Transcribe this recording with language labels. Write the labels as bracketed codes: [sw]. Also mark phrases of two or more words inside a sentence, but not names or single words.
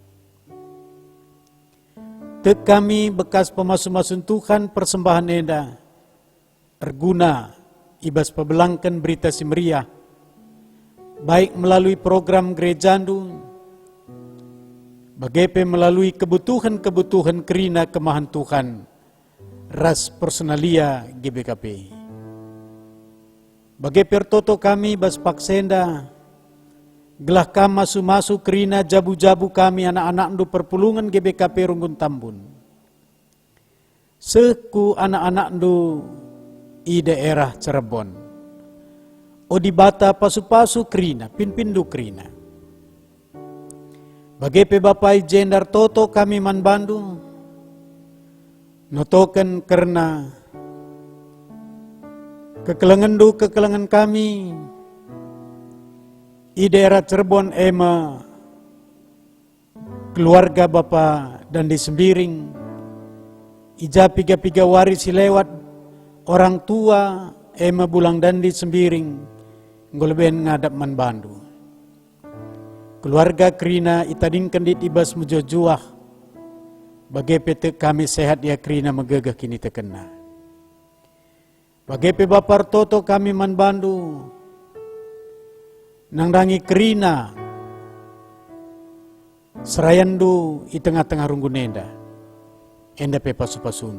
[btx] Tek kami bekas pemasu-masun Tuhan persembahan eda erguna ibas pebelangkan berita simeriah baik melalui program gerejandu bagepe melalui kebutuhan-kebutuhan kerina kemahan Tuhan ras personalia GBKP. Bagepe toto kami bas paksenda gelah kam masu-masu kerina jabu-jabu kami anak-anak ndu perpulungan GBKP Runggun Tambun. Seku anak-anak ndu i daerah Cirebon. Odibata pasu-pasu kerina, pinpindu kerina. Bagepe Bapai Jendar Toto kami man Bandung, notoken karena kekelengan kami i daerah Cirebon ema keluarga Bapa dan di Sembiring ija piga-piga waris lewat orang tua ema bulang dan di Sembiring ngolben ngadap man Bandung. Keluarga kerina itadingkan di ibas mujojuah, bagepe kami sehat ya kerina megegah kini tekena. Bagepe Bapar Toto kami man Bandu, nangrangi kerina, serayandu i tengah-tengah Runggunenda, enda pe pasu-pasundu.